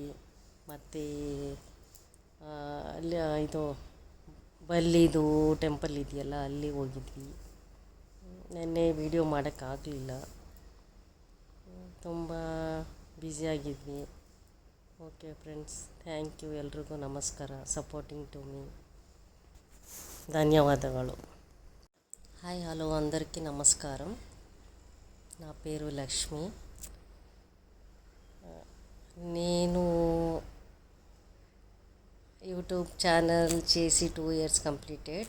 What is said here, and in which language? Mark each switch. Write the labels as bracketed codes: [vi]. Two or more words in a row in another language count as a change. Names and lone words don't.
[kn] ಮತ್ತು ಅಲ್ಲಿ ಇದು ಬಲ್ಲಿದು ಟೆಂಪಲ್ ಇದೆಯಲ್ಲ, ಅಲ್ಲಿ ಹೋಗಿದ್ವಿ. ನೆನ್ನೆ ವೀಡಿಯೋ ಮಾಡೋಕ್ಕಾಗಲಿಲ್ಲ, ತುಂಬ ಬ್ಯುಸಿಯಾಗಿದ್ವಿ. [en] OK friends, thank you. [kn] ಎಲ್ರಿಗೂ ನಮಸ್ಕಾರ, [en] supporting to me. [te] ధన్యవాదాలు. [en] hi hello [te] అందరికీ నమస్కారం. నా పేరు లక్ష్మి. నేను యూట్యూబ్ ఛానల్ చేసి 2 [en] years completed.